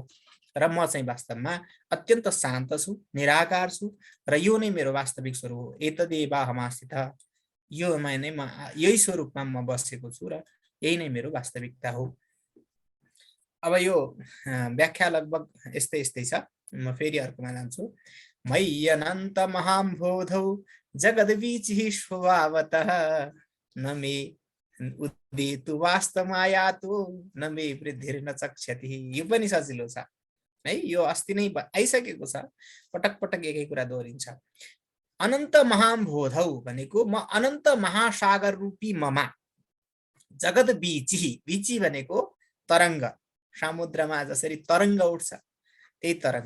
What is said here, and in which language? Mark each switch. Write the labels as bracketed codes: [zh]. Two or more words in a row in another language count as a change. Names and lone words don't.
[ne] र म चाहिँ वास्तवमा अत्यन्त शान्त छु, निराकार छु, र यो नै मेरो वास्तविक स्वरूप हो। एतदेवाहमास्थितः, यो नै म यही स्वरूपमा म बसेको छु र यही नै मेरो वास्तविकता हो। अब यो व्याख्या लगभग यस्तै यस्तै छ। म फेरि अर्कोमा जान्छु। [sa] मय्यनन्त महाम्भोधौ जगद्वीचिः स्वभावतः, न मे उदेतु वास्तमायातु, न मे वृद्धिर्न चक्षति। [ne] यो पनि सजिलो छ है, यो अस्ति नै आइसकेको छ, पटक पटक एकै कुरा दोहोरिन्छ। [sa] अनन्त महाम्भोधौ [ne] भनेको म अनन्त महासागर रूपी ममा, [sa] जगत बीची, [ne] बीची भनेको तरङ्ग, समुद्रमा जसरी तरङ्ग उठ्छ त्यही तरङ्ग।